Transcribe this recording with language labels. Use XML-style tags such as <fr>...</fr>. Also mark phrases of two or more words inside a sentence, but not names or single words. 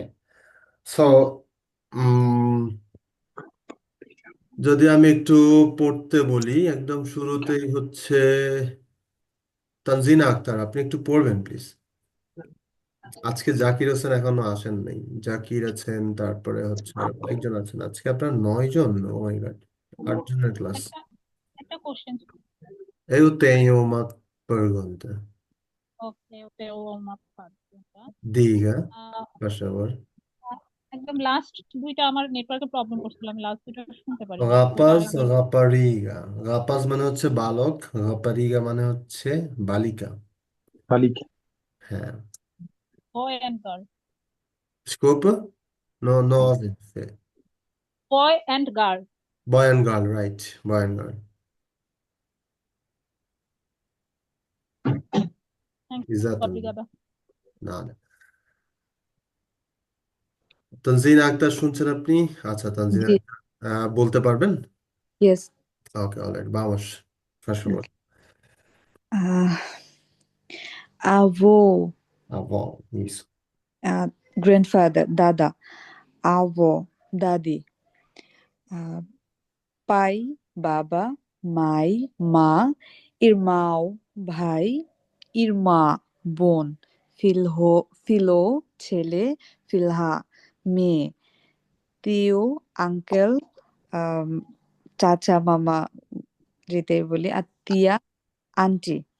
<bn>সো যদি আমি একটু পড়তে বলি, একদম শুরুতেই হচ্ছে তানজিনা আক্তার, আপনি একটু পড়বেন প্লিজ। আজকে জাকির হোসেন এখনো আসেন নাই। জাকির আছেন, তারপরে হচ্ছে আরো কয়েকজন আছেন। আজকে আপনার 9 জন?</bn> <en>oh my god,</en> <bn>8 জনের ক্লাস। একটা একটা কোশ্চেন।</bn> <pt>Eu tenho uma pergunta.</pt> <en>okay okay,</en> <bn>ও মাপ পাচ্ছেটা।</bn> <pt>Diga, por favor.</pt> <bn>একদম লাস্ট দুইটা আমার</bn> <en>network problem</en> <bn>করছিল, আমি লাস্ট দুইটা শুনতে পারিনি, একটু রাপাজ, আরেকবার। রাপারিগা। রাপাজ মানে হচ্ছে বালক, রাপারিগা মানে হচ্ছে বালিকা। বালিকা। হ্যাঁ।</bn> <en>boy and girl.</en> <pt>Desculpa? No, no ouvi.</pt> <en>boy and girl. Boy and girl, right? Boy and girl. thank you,</en> <pt>Exatamente. obrigada. Nada.</pt> <bn>তানজিনা আক্তার শুনছেন আপনি? আচ্ছা, তানজিনা জি, আক্তার বলতে পারবেন? ইয়েস।</bn> <en>okay, alright,</en> <pt>vamos. Por favor. Avô, Avó, isso. grandfather, দাদা, avó,</pt> <bn>দাদি, আহ, pai, বাবা, মাই, মা, irmão, ভাই, irmã, বোন, ফিলো, ছেলে, ফিলহা, মেয়ে, তিও, আঙ্কেল, চাচা, মামা, যেটাই বলি, আর তিয়া, আন্টি,</bn>